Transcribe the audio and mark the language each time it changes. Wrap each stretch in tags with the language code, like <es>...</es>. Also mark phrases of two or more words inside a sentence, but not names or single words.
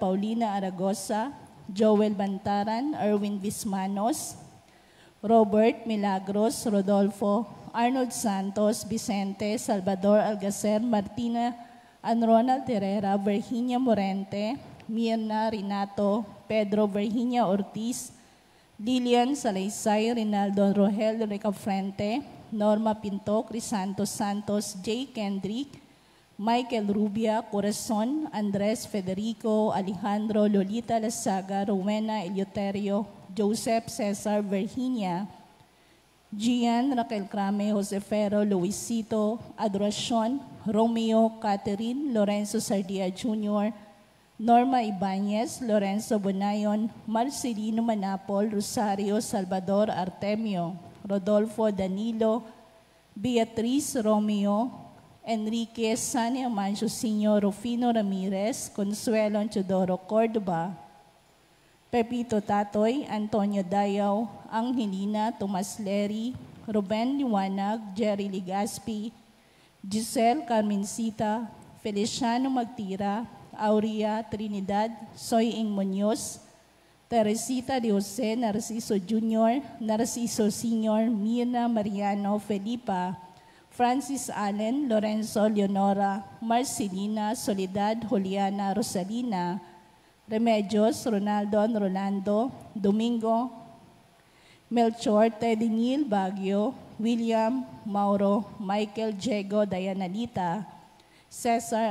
<tl>Paulina Aragosa, Joel Bantaran, Erwin Vismanos, Robert Milagros, Rodolfo, Arnold Santos, Vicente, Salvador Algacer, Martina and Ronald Herrera, Virginia Morente, Mirna Renato, Pedro Virginia Ortiz, Lilian Salaysay, Rinaldo Rogel Recafrente, Norma Pinto, Crisanto Santos, J. Kendrick, Michael Rubia, Corazon, Andres Federico, Alejandro, Lolita Lasaga, Rowena Eleuterio, Joseph Cesar Virginia, Gian Raquel Crame, Josefero, Luisito, Adoracion, Romeo, Catherine, Lorenzo Sardia Jr., Norma Ibanez, Lorenzo Bonayon, Marcelino Manapol, Rosario Salvador Artemio, Rodolfo Danilo, Beatriz Romeo, Enrique Sani Amancio Sr., Rufino Ramirez, Consuelo Chodoro Cordoba, Pepito Tatoy, Antonio Dayaw, Angelina Tomas Leri, Ruben Liwanag, Jerry Ligaspi, Giselle Carmencita, Feliciano Magtira, Aurea Trinidad, Soy Ing Muñoz, Teresita de Jose, Narciso Jr., Narciso Sr., Mirna Mariano, Felipa, Francis Allen, Lorenzo Leonora, Marcelina, Soledad, Juliana, Rosalina, Remedios, Ronaldo, Rolando, Domingo, Melchor Tedinil Baguio, William Mauro, Michael Diego Dayanalita, Cesar</tl>